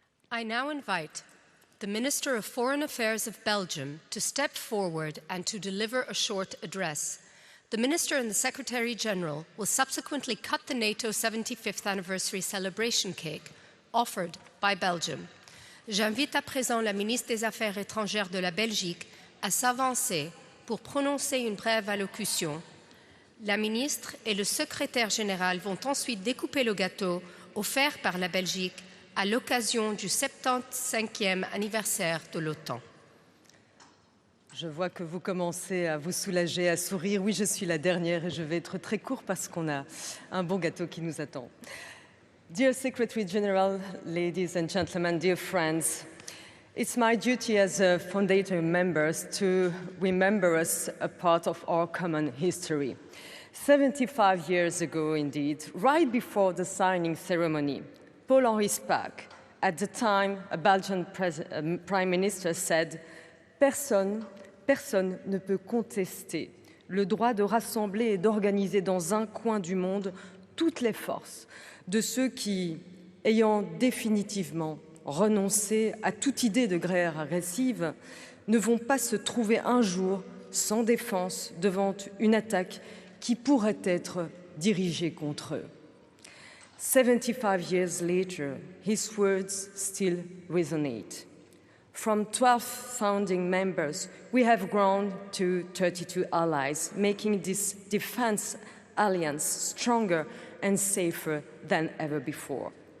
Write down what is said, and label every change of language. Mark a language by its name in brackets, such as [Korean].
[English] I now invite the Minister of Foreign Affairs of Belgium to step forward and to deliver a short address. The Minister and the Secretary-General will subsequently cut the NATO 75th anniversary celebration cake offered by Belgium. [French] J'invite à présent la ministre des Affaires étrangères de la Belgique à s'avancer pour prononcer une brève allocution. La ministre et le secrétaire général vont ensuite découper le gâteau offert par la Belgique à l'occasion du 75e anniversaire de l'OTAN. Je vois que vous commencez à vous soulager, à sourire. Oui, je suis la dernière et je vais être très court parce qu'on a un bon gâteau qui nous attend. [English] Dear Secretary General, ladies and gentlemen, dear friends, it's my duty as a Fondator members to remember us a part of our common history. 75 years ago, indeed, right before the signing ceremony, Paul-Henri Spaak At the time, a Belgian Prime Minister said, [French] personne ne peut contester le droit de rassembler et d'organiser dans un coin du monde toutes les forces de ceux qui, ayant définitivement renoncé à toute idée de guerre agressive, ne vont pas se trouver un jour sans défense devant une attaque qui pourrait être dirigée contre eux. [English] 75 years later, his words still resonate. From 12 founding members, we have grown to 32 allies, making this defense alliance stronger and safer than ever before.